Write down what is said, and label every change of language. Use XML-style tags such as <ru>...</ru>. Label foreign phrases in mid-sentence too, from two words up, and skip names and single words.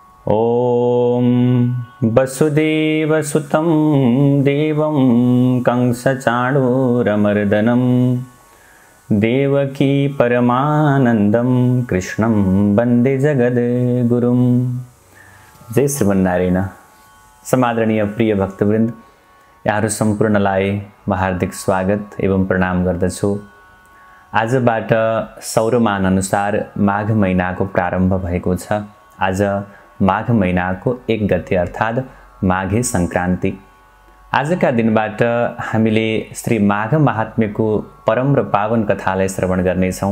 <sa>ॐ वसुदेवसुतं देवं कंसचाणूरमर्दनं देवकी परमानन्दं कृष्णं वन्दे जगद्गुरुं। जय श्रीमन्नारायण।</sa> <ne>समादरणीय प्रिय भक्तवृन्द, यहाँहरू सम्पूर्णलाई म हार्दिक स्वागत एवं प्रणाम गर्दछु। आजबाट सौरमान अनुसार माघ महिनाको प्रारम्भ भएको छ। आज माघ महिनाको 1 गते अर्थात् माघे संक्रान्ति। आजका दिनबाट हामीले श्री माघ महात्म्यको परम र पावन कथालाई श्रवण गर्नेछौँ।</ne>